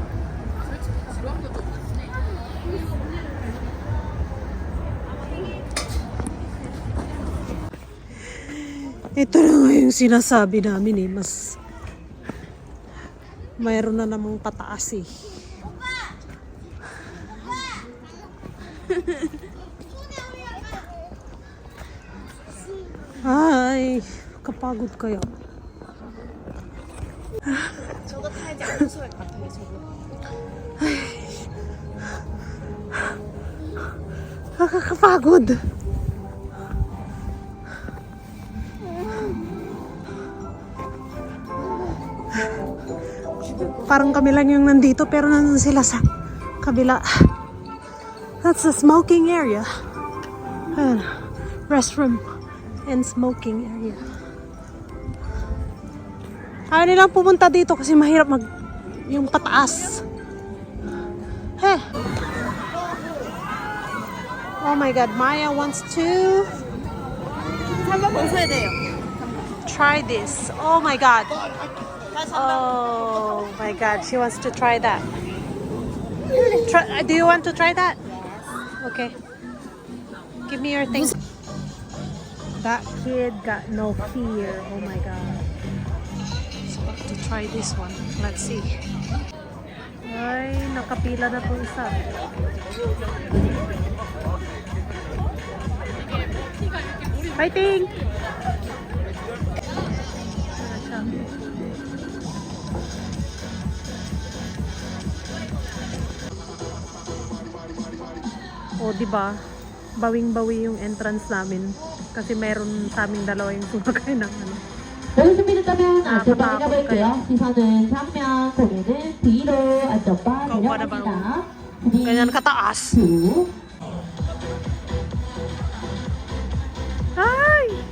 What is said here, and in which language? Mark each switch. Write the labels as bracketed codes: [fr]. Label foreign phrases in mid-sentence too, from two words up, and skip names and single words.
[tl] Ito na nga yung sinasabi namin eh. Mas mayroon na namang pataas eh. Ay, kapagod kaya. [ko] 저거 타야지 안 무서울 것 같아요, 저거. [tl] Nakakapagod. Parang kami lang yung nandito pero nandun sila sa kabila. [en] That's the smoking area. Ayan. Restroom and smoking area. [tl] Ayaw nilang pumunta dito kasi mahirap yung pataas. [en] Hey. Oh my God, Maya wants to try this. Oh my God. Oh my God, she wants to try that. Do you want to try that? Okay. Give me your thing. That kid got no fear. Oh my God. He's about to try this one. Let's see. [tl] Ay, nakapila na po isa. Fighting! O, diba? Bawing-bawi yung entrance namin. Kasi meron sa aming dalawa yung sumakay ng ano. [ko] 모든 준비됐다면 안전바를 가볼게요. 시선은 정면, 고개는 뒤로 안전바 내려갑니다. [tl] Ganyan kataas. 2, Ay!